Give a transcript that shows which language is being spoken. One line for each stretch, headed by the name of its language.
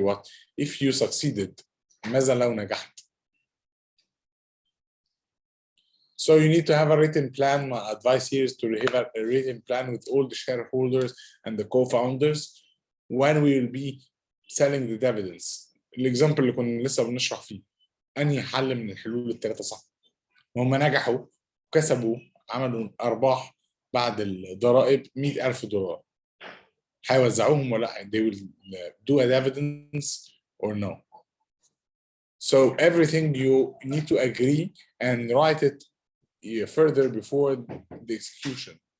English: What if you succeeded?
Arabic: ماذا لو نجحت?
English: So you need to have a written plan. My advice here is to have a written plan with all the shareholders and the co-founders when we will be selling the dividends.
Arabic: Example اللي كنا لسه بنشرح فيه. أنهي حل من الحلول الثلاثة صح؟ هم نجحوا كسبوا عملوا أرباح بعد الضرائب $100,000. هيوزعوهم ولا لا؟
English: They will do a dividends or no? So everything you need to agree and write it further before the execution.